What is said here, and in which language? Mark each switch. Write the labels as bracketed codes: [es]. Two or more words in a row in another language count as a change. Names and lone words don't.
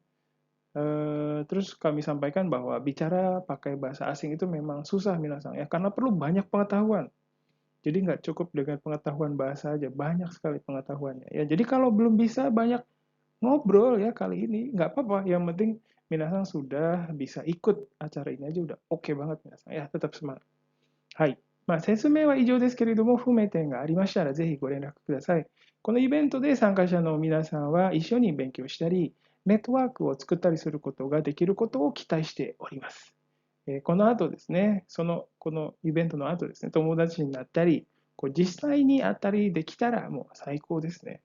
[id] Terus kami sampaikan bahwa bicara pakai bahasa asing itu memang susah minasan ya, karena perlu banyak pengetahuan. Jadi nggak cukup dengan pengetahuan bahasa aja, banyak sekali pengetahuannya ya. Jadi kalau belum bisa banyak ngobrol ya kali ini, nggak apa-apa. Yang penting minasan sudah bisa ikut acara ini aja udah oke banget minasan ya, tetap semangat. [ja] はい。説明は以上ですけれども、不明点がありましたら、ぜひご連絡ください。このイベントで参加者の皆さんは一緒に勉強したり、ネットワークを作ったりすることができることを期待しております。この後ですね、このイベントの後ですね、友達になったり、実際に会ったりできたらもう最高ですね。